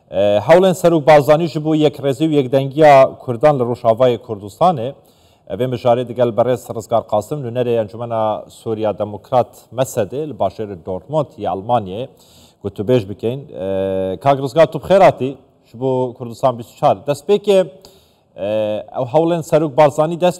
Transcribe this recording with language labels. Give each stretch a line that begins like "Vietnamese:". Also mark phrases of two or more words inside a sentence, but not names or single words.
Kurdish: هەوڵێن سەرۆک بازانیش بوو یەکڕێزی و یەکدەنگیە کوردان لە ڕۆژاوای کوردستانê evê mijarê digel berêz Rizgar Qasim nûnerê Encûmena Sûriya Demokrat Mesedê li başêrê Dortmund yê Almanyayê got tu bêj bikein Kak Rizgar tu bi xêr hatî ji bo Kurdistan 24 destpêkê ew hewlên Serok Barzanî dest